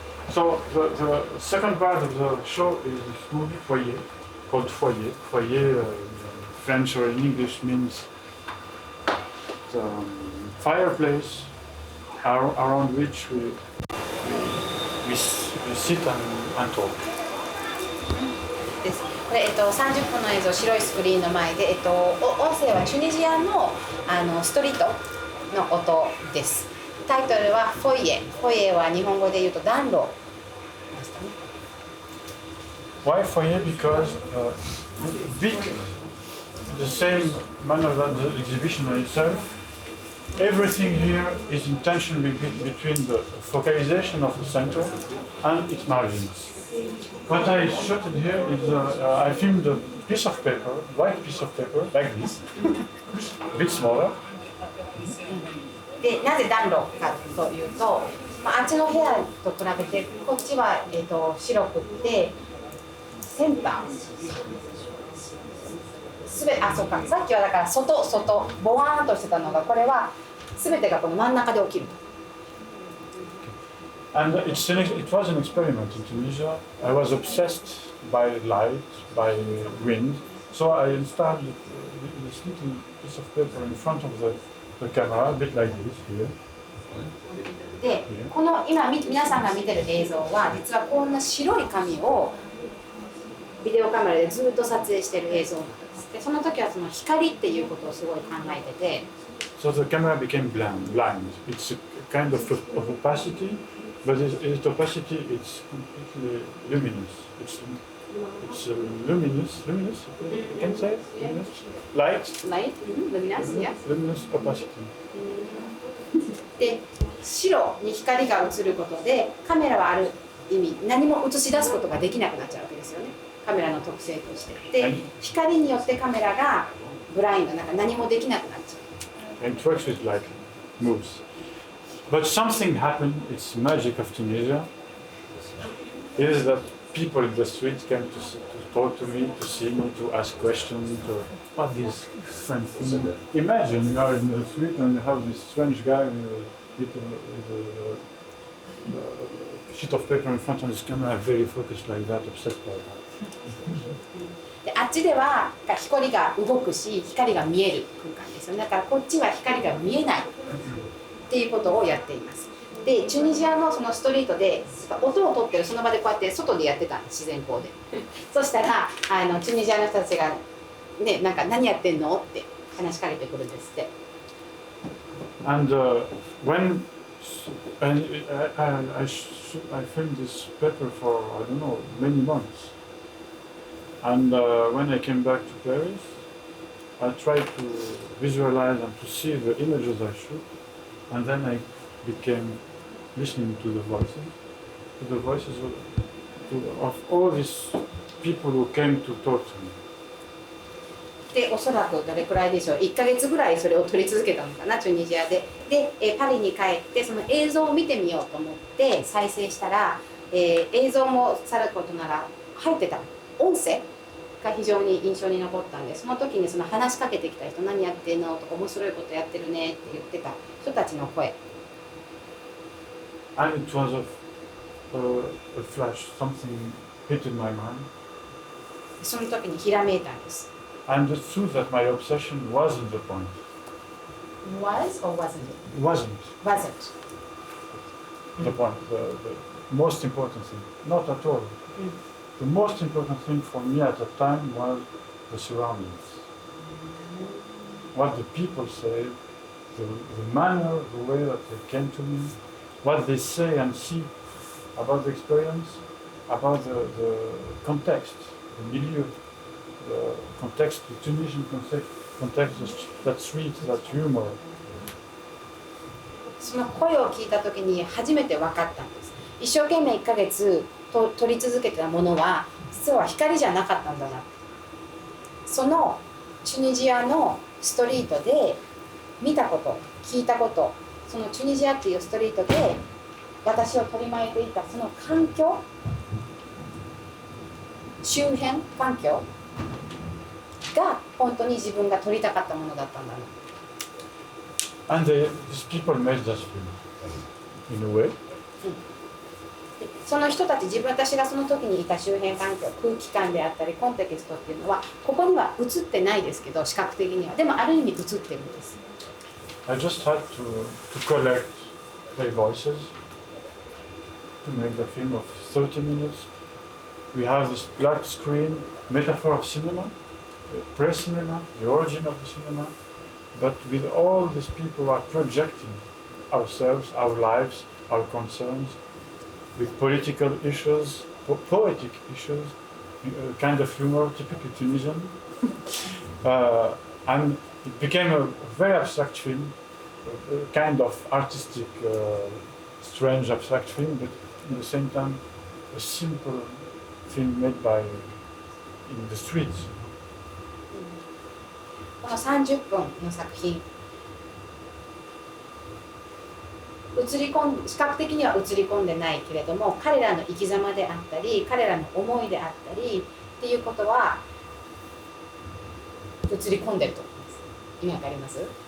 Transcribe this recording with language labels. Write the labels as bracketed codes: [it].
[en] So the second part of the show is this movie Foyer, called Foyer. Foyer, French or in English, means the fireplace around which we sit and talk. [ja] です。これ30分の映像、白いスクリーンの前で音声はチュニジアのストリートの音です。タイトルはフォイエ。フォイエは日本語で言うと暖炉。 [en] Why foyer? Because big, the same manner than the exhibition itself, everything here is in tension between the focalization of the center and its margins. What I shot here is I filmed a piece of paper, white piece of paper, like this, a bit smaller. [ja] で、なぜ暖炉かというと、あっちの部屋と比べてこっちは、白くってセンターそうか、さっきはだから外ボワーンとしてたのが、これは全てがこの真ん中で起きる。 [en] And it was an experiment in Tunisia. I was obsessed by light, by wind, so I installed this little piece of paper in front of the camera, a bit like this here. [ja] で、この今皆さんが見てる映像は実はこんな白い紙をビデオカメラでずっと撮影してる映像なんです。で、その時はその光っていうことをすごい考えてて。 [en] So the camera became blind. It's a kind of opacity, but its opacity is completely luminous. It's luminous. You can say luminous. Light. Luminous, yes. Luminous opacity. [ja] で、白に光が映ることでカメラはある意味何も映し出すことができなくなっちゃうわけですよね。カメラの特性として。で、光によってカメラがブラインドなんか何もできなくなっちゃう。 [en] interacts with light, moves. But something happened, it's magic of Tunisia, is that people in the street came to talk to me, to see me, to ask questions, to what this strange thing. Imagine you are in the street and you have this strange guy with a sheet of paper in front of his camera, very focused like that, obsessed by that. [ja] であっちでは光が動くし光が見える空間ですよ。だからこっちは光が見えないっていうことをやっています。でチュニジアのそのストリートで音を取ってるその場でこうやって外でやってたんです自然光で。そしたらチュニジアの人たちがねなんか何やってんのって話しかけてくるんですって。 [en] And when I filmed this paper for I don't know many months. And when I came back to Paris, I tried to visualize and to see the images I shoot, and then I became listening to the voices of all these people who came to talk to me. [ja] でおそらくどれくらいでしょう1ヶ月ぐらいそれを撮り続けたのかなチュニジアで。でパリに帰ってその映像を見てみようと思って再生したら、映像もさることなら入ってた音声が非常に印象に残ったんでその時にその話しかけてきた人何やってんのとか面白いことやってるねって言ってた人たちの声。 [en] And it was a flash, something hit in my mind. [ja] その時にひらめいたんです。 [en] I understood that my obsession wasn't the point. Was or wasn't it? Wasn't Wasn't. the point, the most important thing. Not at all. The most important thing for me at the time was the surroundings. What the people say, the manner, the way that they came to me, what they say and see about the experience, about the context, the milieu, the context, the Tunisian context, that street, that humor. [ja] その声を聞いた時に初めて分かったんです。一生懸命1ヶ月撮り続けてたものは実は光じゃなかったんだな。そのチュニジアのストリートで見たこと聞いたことそのチュニジアっていうストリートで私を取り巻いていたその環境周辺環境が本当に自分が撮りたかったものだったんだな。 [en] And these people made that film, in a way. [ja] その人たち私がその時にいた周辺環境空気感であったりコンテキストっていうのはここには映ってないですけど視覚的にはでもある意味映ってるんです。 [en] I just had to collect their voices to make the film of 30 minutes. We have this black screen metaphor of cinema, pre-cinema, the origin of the cinema, but with all these people who are projecting ourselves, our lives, our concerns, with political issues, poetic issues, kind of humor, typically Tunisian. And it became a very abstract film, a kind of artistic, strange abstract film, but at the same time, a simple film made in the streets. [ja] この30分の作品視覚的には映り込んでないけれども彼らの生き様であったり彼らの思いであったりっていうことは映り込んでると思います。意味わかります？